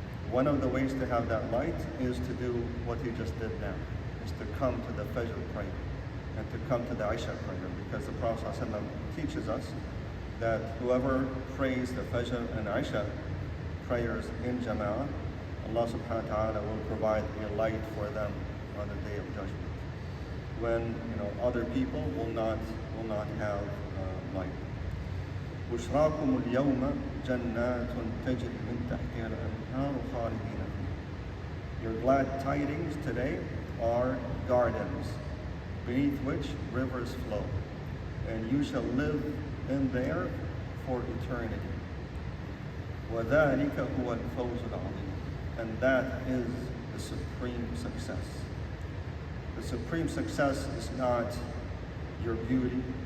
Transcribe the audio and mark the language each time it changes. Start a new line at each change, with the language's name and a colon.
English: One of the ways to have that light is to do what you just did now, is to come to the Fajr prayer and to come to the Isha prayer, because the Prophet ﷺ teaches us that whoever prays the Fajr and Isha prayers in Jama'ah, Allah subhanahu wa ta'ala will provide a light for them on the day of judgment, when other people will not have light.
Arabic: بشراكم اليوم جنات تجري من تحتها الأنهار خالدين فيها.
English: Your glad tidings today are gardens beneath which rivers flow, and you shall live in there for eternity.
Arabic: وذلك هو الفوز العظيم.
English: And that is the supreme success. The supreme success is not your beauty.